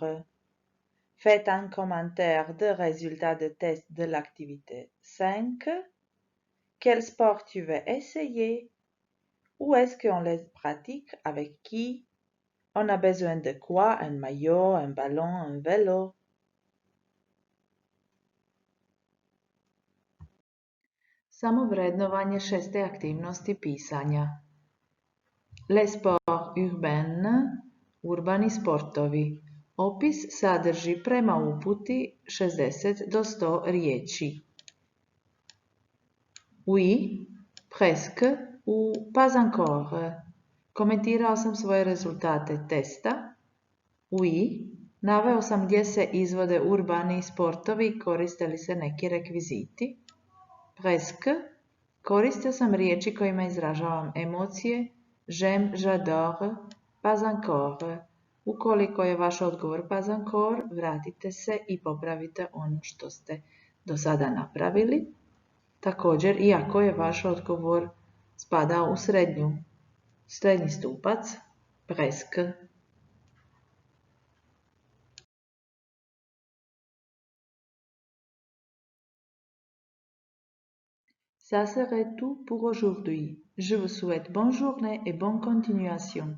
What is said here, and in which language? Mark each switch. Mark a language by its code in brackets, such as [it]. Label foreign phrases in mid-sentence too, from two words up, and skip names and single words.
[fr] Faites un commentaire de résultats de test de l'activité 5. Quel sport tu veux essayer? Où est-ce qu'on les pratique? Avec qui? On a besoin de quoi? Un maillot, un ballon, un vélo? [hr] Samovrednovanje 6. aktivnosti pisanja. [fr] Les sports urbains, [hr] urbani sportovi. Opis sadrži prema uputi 60 do 100 riječi. [fr] Oui, presque ou pas encore. [hr] Komentirao sam svoje rezultate testa. Oui, naveo sam gdje se izvode urbani sportovi, koriste li se neki rekviziti. Presque, koristio sam riječi kojima izražavam emocije, [fr] j'aime, j'adore, pas encore. [hr] Ukoliko je vaš odgovor [fr] pas encore, [hr] vratite se i popravite ono što ste do sada napravili. Također, iako je vaš odgovor spadao u srednji stupac, presque. [fr] Ça serait tout pour aujourd'hui. Je vous souhaite bonne journée et bonne continuation.